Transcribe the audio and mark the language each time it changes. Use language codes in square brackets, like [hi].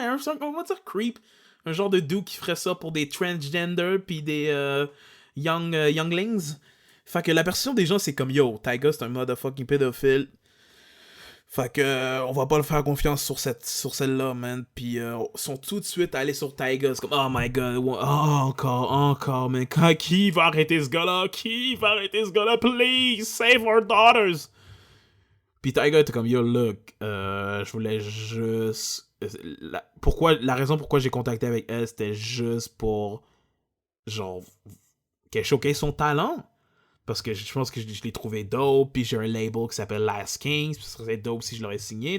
[fr] Ouais, on va dire creep. Un genre de dude qui ferait ça pour des transgender, puis des younglings. Fait que la perception des gens, c'est comme, yo, Tyga, c'est un motherfucking pédophile. Fait que on va pas le faire confiance sur celle-là, man. Puis sont tout de suite allés sur Tyga. C'est comme, [en] oh my god, [fr] encore, man. Qui va arrêter ce gars-là? [en] Please, save our daughters! [fr] Puis Tyga était comme, [en] yo, look, [fr] je voulais juste... La raison pourquoi j'ai contacté avec elle, c'était juste pour, genre, qu'elle showcase son talent. Parce que je pense que je l'ai trouvé dope, puis j'ai un label qui s'appelle Last Kings, puis ça serait dope si je l'aurais signé.